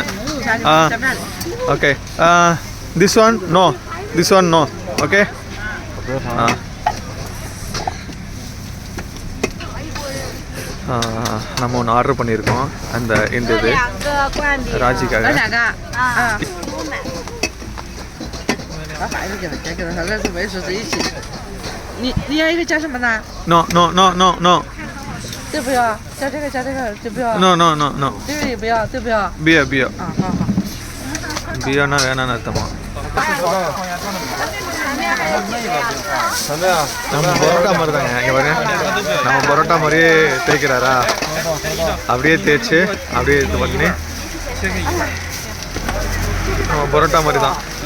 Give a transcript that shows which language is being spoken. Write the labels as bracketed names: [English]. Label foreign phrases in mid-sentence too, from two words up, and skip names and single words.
[English] Okay, this one no okay. [Tamil] நம்ம ஒன்று ஆர்டர் பண்ணியிருக்கோம். இந்த இது ராஜிக்காக. [Chinese] 你要一个加什么呢？ [English] No. [Chinese] 这不要，加这个，这不要。 [English] No. [Chinese] 这个也不要，这不要。 பியா 啊，好。 [Tamil] பியானா வேணான்னு அர்த்தமா? நம்ம பரோட்டா மாதிரி தாங்க. இங்கே பாருங்க, நம்ம பரோட்டா மாதிரியே தேய்க்கிறாரா? அப்படியே தேய்ச்சி அப்படியே இது பண்ணி நம்ம பரோட்டா மாதிரி தான்.